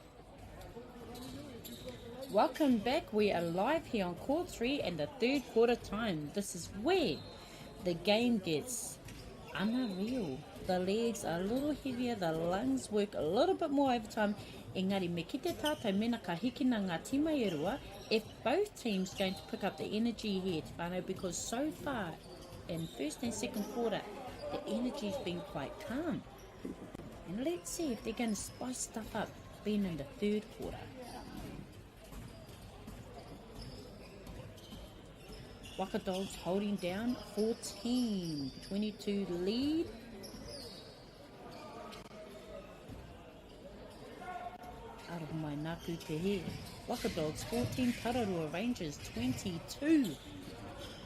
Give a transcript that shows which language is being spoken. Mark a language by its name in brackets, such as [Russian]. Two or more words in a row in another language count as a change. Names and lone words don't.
[English] Welcome back. We are live here on Court 3 and the third quarter time. This is where the game gets unreal. The legs are a little heavier, the lungs work a little bit more overtime. [Māori] Engari, me ki te tātou mena ka hikina ngā tīma e rua, [English] if both teams going to pick up the energy here, [Māori] te whānau, [English] because so far in first and second quarter, the energy's been quite calm. And let's see if they're going to spice stuff up being in the third quarter. Waka Dogs holding down 14-22 lead. Out of my [Māori] naku te he. [English] Waka Dogs 14, Tararua Rangers 22.